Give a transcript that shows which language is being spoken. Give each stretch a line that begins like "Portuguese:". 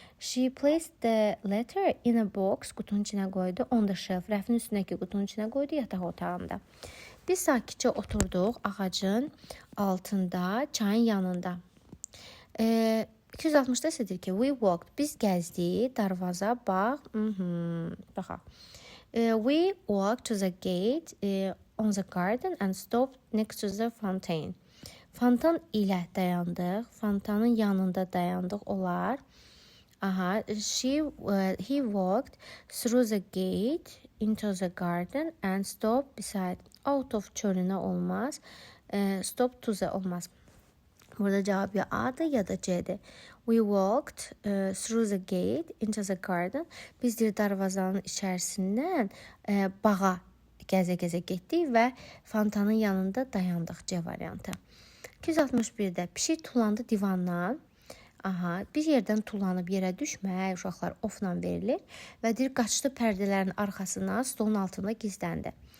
English: She placed the letter in a box,
Azerbaijani: qutunun içinə qoydu.
English: On the shelf,
Azerbaijani: rəfin üstündəki qutunun içinə qoydu yataq otağında. Biz sakitcə oturduq ağacın altında, çayın yanında. 260-da isə deyir ki,
English: we walked,
Azerbaijani: biz gəzdik, darvaza, bax, baxaq.
English: We walked to the gate on the garden and stopped next to the fountain.
Azerbaijani: Fontan ilə dayandıq, fontanın yanında dayandıq olar.
English: He walked through the gate into the garden and stopped beside. Out of
Azerbaijani: çölünə olmaz,
English: stop to the
Azerbaijani: olmaz. Burada cavab ya A'dır ya da C'dir.
English: We walked through the gate into the garden.
Azerbaijani: Biz deyir darvazanın içərisindən bağa gəzə-gəzə getdik və fontanın yanında dayandıq. C variantı. 261-də pişik tullandı divandan. Bir yerdən tullanıb yerə düşmək, uşaqlar ofla verilir və deyir qaçdı pərdələrin arxasına, stolun altında gizləndi.